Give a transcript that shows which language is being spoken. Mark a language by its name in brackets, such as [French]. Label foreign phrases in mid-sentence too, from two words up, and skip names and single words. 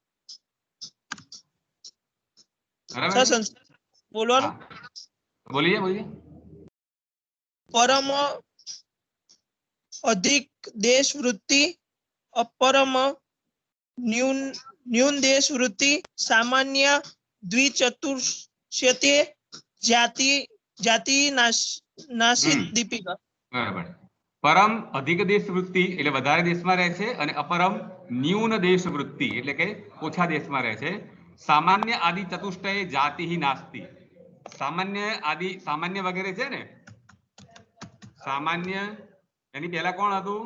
[Gujarati] બરાબર છે. બોલવાનું. બોલીએ. [Sanskrit] પરમ અધિક દેશ વૃત્તિ, અપરમ ન્यून देश वृत्ति, सामान्य द्विचतुष्यते, जाति नासित. [Gujarati] દીપિકા બરાબર. [Sanskrit] પરમ અધિક દેશ વૃત્તિ [Gujarati] એટલે વધારે દેશમાં રહે છે અને [Sanskrit] અપરમ ન્યૂન દેશ વૃત્તિ [Gujarati] એટલે કે ઓછા દેશમાં રહે છે. [Sanskrit] સામાન્ય આદિ ચતુષ્ટય જાતિ નાસ્તિ. [Gujarati] સામાન્ય વગેરે છે ને, સામાન્ય એની પહેલા કોણ હતું?